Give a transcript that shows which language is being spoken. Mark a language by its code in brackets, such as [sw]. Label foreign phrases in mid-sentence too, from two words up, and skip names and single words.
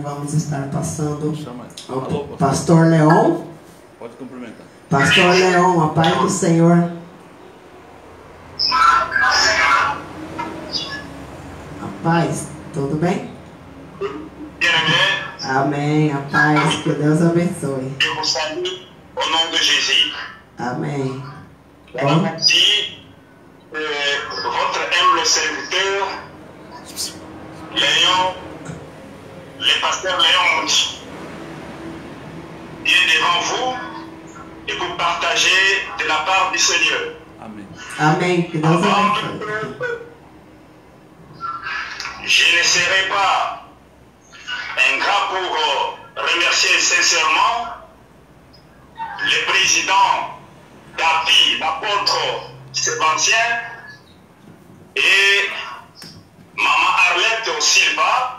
[pt] Vamos estar passando ao pastor Leon. Pode cumprimentar. Pastor Leon, a paz do Senhor. Paz, tudo bem? Amém, a paz, que Deus abençoe. [fr] Je vous salue au nom de Jésus. [pt] Amém. Bom. [fr] Merci, votre humble serviteur, Léon, le pasteur Léon, est devant vous et pour partager de la part du Seigneur. [pt] Amém. Amém, que Deus abençoe. [fr] Je ne serai pas ingrat pour remercier sincèrement le président d'API, l'apôtre Sébastien, et maman Arlette Silva.